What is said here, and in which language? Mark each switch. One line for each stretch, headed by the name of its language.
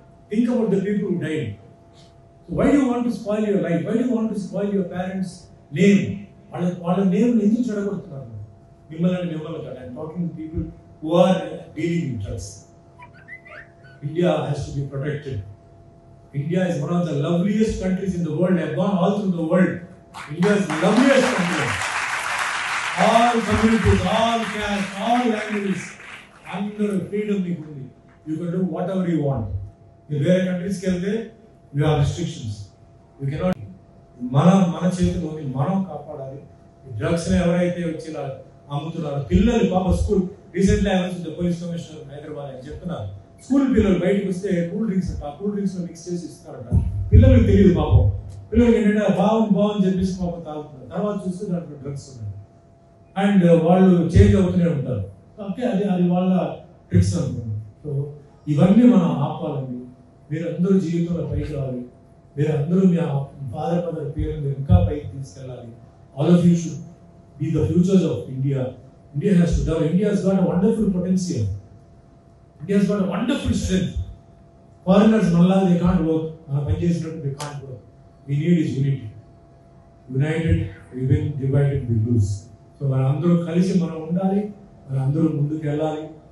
English: Think about the people who died. So why do want to spoil your life? Why do want to spoil your parents name?
Telugu: వాళ్ళ name ఎందుకు చెడగొడుతున్నారు? మిమ్మల్ని కాదు.
English: I'm talking people who are dealing with drugs. India has to be protected. India is one of the loveliest countries in the world. I have gone all through the world. India is the loveliest country. All communities, all castes, all languages, under freedom you can do whatever you want. In rare countries you have restrictions. You cannot.
Telugu: మన చేతిలోని మనం కాపాడాలి. Drugs ఎవరైతే వచ్చి అమ్ముతున్నారు పిల్లలు పాప school
English: recently I was the police commissioner
Telugu: Hyderabad అని చెప్తున్నారు. స్కూల్ పిల్లలు బయటకు వస్తే కూల్ డ్రింక్స్ లో మిక్స్ చేసి ఇస్తారట. పిల్లలకు తెలియదు పాపం. పిల్లలకి ఏంటంటే బాగుంది చెప్పేసి పాపం తాగుతున్నారు. తర్వాత చూస్తే దాంట్లో డ్రగ్స్ ఉన్నాయి. అండ్ వాళ్ళు చేంజ్ అవుతూనే ఉంటారు. ఓకే, అది వాళ్ళ ట్రిక్స్ అనుకుంటున్నారు. సో ఇవన్నీ మనం ఆపాలండి. మీరందరూ జీవితంలో పైకి రావాలి. మీరందరూ మీ ఫాదర్ మదర్ పేరుని ఇంకా పైకి తీసుకెళ్ళాలి.
English: All of you should be the futures of India. India has to develop. India has got a wonderful potential. India has got a wonderful strength. Foreigners, they can't work. They can't work. We need is unity. United, we win. Divided, we lose. So, we
Telugu: kalisi manam undali. Manandaru munduku ellali.